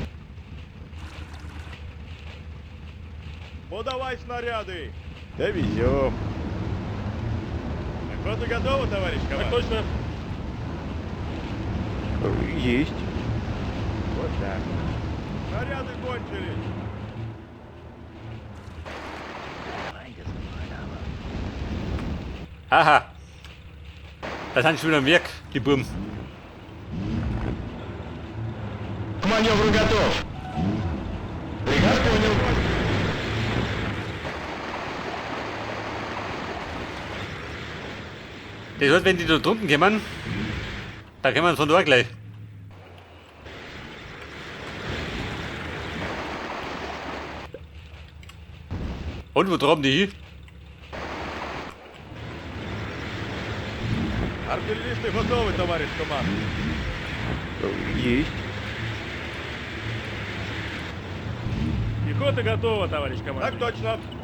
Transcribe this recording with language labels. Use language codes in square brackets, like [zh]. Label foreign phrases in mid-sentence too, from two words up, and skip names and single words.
[ru] Подавай снаряды. Довезем. Пехота готова, товарищ командир? Так точно. Есть. Вот так. Снаряды кончились. Haha. [de] Da sind schon wieder am Werk, die Buben. [ru] К маневру готов. Приказ понял. [de] Das heißt, wenn die da drunten kommen, da kommen wir von da gleich. Und wo traben die hin? [ru] Артиллеристы готовы, товарищ командир. Есть. Пехота готова, товарищ командир. Так точно.